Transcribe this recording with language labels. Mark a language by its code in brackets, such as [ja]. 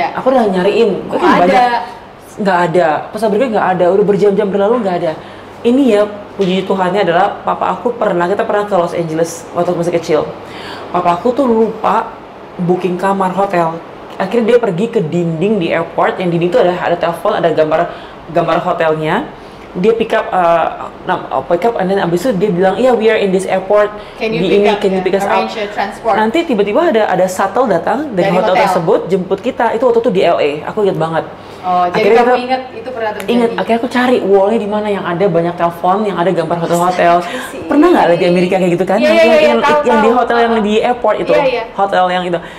[id] Aku udah nyariin, nggak ada. Pas berikutnya nggak ada, udah berjam-jam berlalu nggak ada. Ini ya puji Tuhannya adalah papa aku kita pernah ke Los Angeles waktu masih kecil. Papa aku tuh lupa booking kamar hotel. Akhirnya dia pergi ke dinding di airport, yang dinding itu ada telepon, ada gambar hotelnya. [en] Dia pick up and then [id] abis itu dia bilang, iya [en] we are in this airport, can you pick us up? [id] Nanti tiba-tiba ada shuttle datang dari hotel tersebut jemput kita. Itu waktu itu di LA, aku ingat banget. Jadi kamu ingat itu pernah terjadi? Ingat, akhirnya aku cari wallnya di mana yang ada banyak telepon, yang ada gambar hotel-hotel. Pernah nggak lihat di Amerika kayak gitu kan? Yang di hotel yang di airport itu, hotel yang itu.